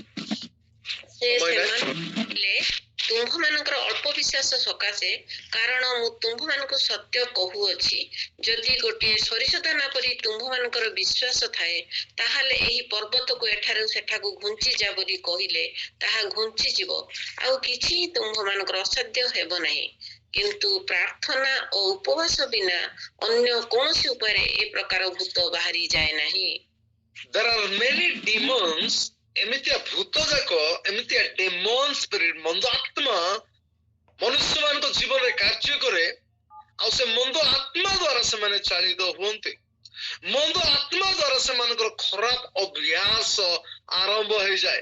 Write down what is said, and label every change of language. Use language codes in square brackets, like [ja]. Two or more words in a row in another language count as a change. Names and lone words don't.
[or] ତୁମ୍ଭମାନଙ୍କର ଅଳ୍ପ ବିଶ୍ୱାସ ସକାଶେ, କାରଣ ମୁଁ ତୁମ୍ଭମାନଙ୍କୁ ସତ୍ୟ କହୁଅଛି, ଯଦି ଗୋଟିଏ ସୋରିଷ ଦାନା ପରି ତୁମ୍ଭମାନଙ୍କର ବିଶ୍ୱାସ ଥାଏ, ତାହେଲେ ଏହି ପର୍ବତକୁ ଏଠାରୁ ସେଠାକୁ ଘୁଞ୍ଚି ଯା ବୋଲି କହିଲେ ତାହା ଘୁଞ୍ଚିଯିବ, ଆଉ କିଛି ତୁମ୍ଭମାନଙ୍କର ଅସାଧ୍ୟ ହେବ ନାହିଁ। କିନ୍ତୁ ପ୍ରାର୍ଥନା ଓ ଉପବାସ ବିନା ଅନ୍ୟ କୌଣସି ଉପାୟରେ ଏ ପ୍ରକାର ଭୂତ ବାହାରି ଯାଏ ନାହିଁ। [en] There are many demons। [or] ଏମିତିଆ ଭୂତ ଯାକ, ଏମିତିଆ [en] demon spirit, [or] ମନ୍ଦ ଆତ୍ମା ମନୁଷ୍ୟ ମାନଙ୍କ ଜୀବନରେ କାର୍ଯ୍ୟ କରେ। ଆଉ ସେ ମନ୍ଦ ଆତ୍ମା ଦ୍ୱାରା ସେମାନେ ଚାଳିତ ହୁଅନ୍ତି। ମନ୍ଦ ଆତ୍ମା ଦ୍ୱାରା ସେମାନଙ୍କର ଖରାପ ଅଭ୍ୟାସ ଆରମ୍ଭ ହେଇଯାଏ।